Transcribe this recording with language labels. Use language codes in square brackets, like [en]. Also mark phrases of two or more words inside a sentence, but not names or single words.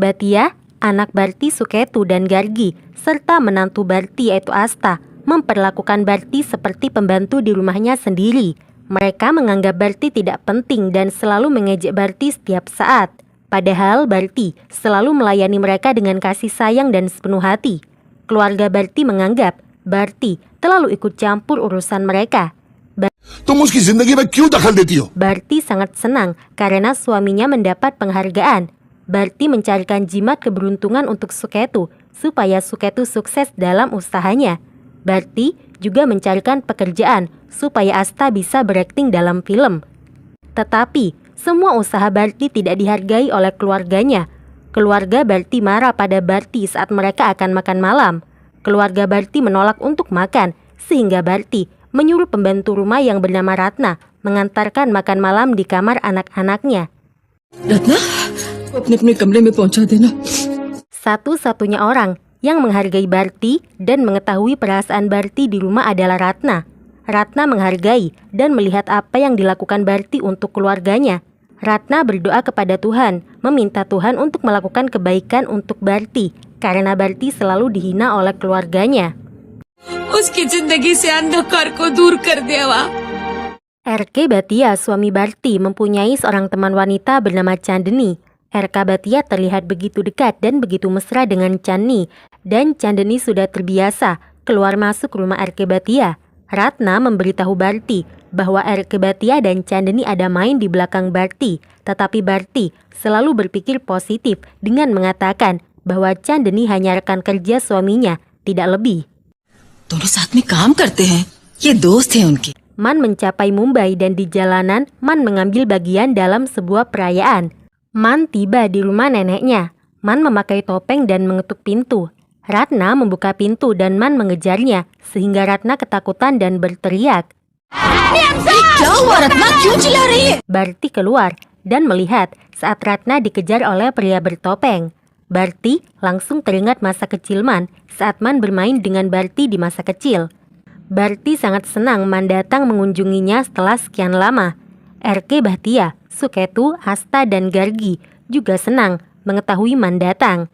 [id] Bhatia, anak Bharti Suketu dan Gargi, serta menantu Bharti yaitu Asta, memperlakukan Bharti seperti pembantu di rumahnya sendiri. Mereka menganggap Bharti tidak penting dan selalu mengejek Bharti setiap saat. Padahal Barti selalu melayani mereka dengan kasih sayang dan sepenuh hati. Keluarga Barti menganggap Barti terlalu ikut campur urusan mereka. [hi] तुम उसकी जिंदगी में क्यों दखल देती हो? [id] Barti sangat senang karena suaminya mendapat penghargaan. Barti mencarikan jimat keberuntungan untuk Suketu supaya Suketu sukses dalam usahanya. Barti juga mencarikan pekerjaan supaya Asta bisa berakting dalam film. Tetapi semua usaha Barti tidak dihargai oleh keluarganya. Keluarga Barti marah pada Barti saat mereka akan makan malam. Keluarga Barti menolak untuk makan, sehingga Barti menyuruh pembantu rumah yang bernama Ratna mengantarkan makan malam di kamar anak-anaknya. [hi] रत्ना वो अपने अपने कमरे में पहुंचा देना। [id] Satu-satunya orang yang menghargai Barti dan mengetahui perasaan Barti di rumah adalah Ratna. Ratna menghargai dan melihat apa yang dilakukan Barti untuk keluarganya. Ratna berdoa kepada Tuhan, meminta Tuhan untuk melakukan kebaikan untuk Barti, karena Barti selalu dihina oleh keluarganya. [hi] उसकी जिंदगी से अंधकार को दूर कर देवा। [id] RK Bhatia, suami Barti, mempunyai seorang teman wanita bernama Chandni. RK Bhatia terlihat begitu dekat dan begitu mesra dengan Chandni, dan Chandni sudah terbiasa keluar masuk rumah RK Bhatia. Ratna memberitahu Barti bahwa RK Bhatia dan Chandni ada main di belakang Barti, tetapi Barti selalu berpikir positif dengan mengatakan bahwa Chandni hanya rekan kerja suaminya, tidak lebih. [hi] दोनों साथ में काम करते हैं, ये दोस्त हैं उनके। [id] Man mencapai Mumbai dan di jalanan Man mengambil bagian dalam sebuah perayaan. Man tiba di rumah neneknya. Man memakai topeng dan mengetuk pintu. Ratna membuka pintu dan Man mengejarnya sehingga Ratna ketakutan dan berteriak. [hi] क्या हुआ रत्ना, क्यों चिल्ला रही है? [id] Barti keluar dan melihat saat Ratna dikejar oleh pria bertopeng. Barti langsung teringat masa kecil Man saat Man bermain dengan Barti di masa kecil. Barti sangat senang Man datang mengunjunginya setelah sekian lama. RK Bhatia, Suketu, Asta, dan Gargi juga senang mengetahui Man datang.